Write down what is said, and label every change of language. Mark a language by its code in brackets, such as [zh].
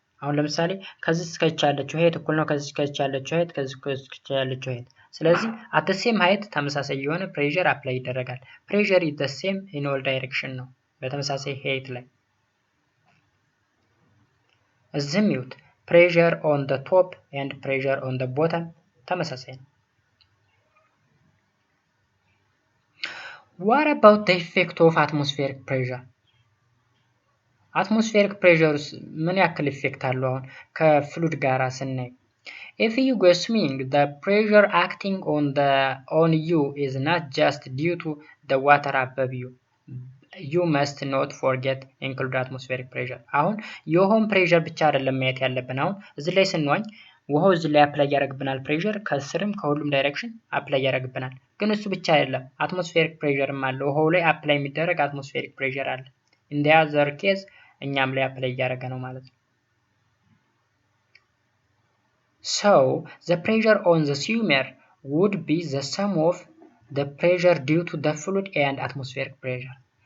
[am] አሁን ለምሳሌ ከዚህ እስከዚህ ያለችው height እኩል ነው ከዚህ እስከዚህ ያለችው height ከዚህ እስከዚህ ያለችው height። ስለዚህ [en] at the same height [am] ተመሳሳይ የሆነ ፕሬሸር አፕላይ ይደረጋል። ፕሬሸር [en] is the same in all direction [am] ነው በተመሳሳይ height ላይ። እዚህም ይዩት ፕሬሸር [en] on the top and pressure on the bottom [am] ተመሳሳይ ነው። [en] What about the effect of atmospheric pressure? [am] atmospheric pressure ምን ያክል ኢፌክት አለው አሁን ከፍሉድ ጋራ ስናይ? [en] If you go swimming, the pressure acting on you is not just due to the water above you. You must not forget include atmospheric pressure. [am] አሁን የውሃውን ፕሬሸር ብቻ አይደለም ማየት ያለብን። አሁን እዚህ ላይ ስንዋኝ ውሃው እዚህ ላይ አፕላይ ያደርግብናል ፕሬሸር፣ ከስርም ከሁሉም ዳይሬክሽን አፕላይ ያደርግብናል። ግን እሱ ብቻ አይደለም፣ አትሞስፌሪክ ፕሬሸርም አለ። ውሃው ላይ አፕላይ የሚደረግ አትሞስፌሪክ ፕሬሸር አለ። [en] in the other case [am] እኛም ላይ አፕላይ እያደረገ ነው ማለት ነው። [en] So the pressure on the swimmer would be the sum of the pressure due to the fluid and atmospheric pressure.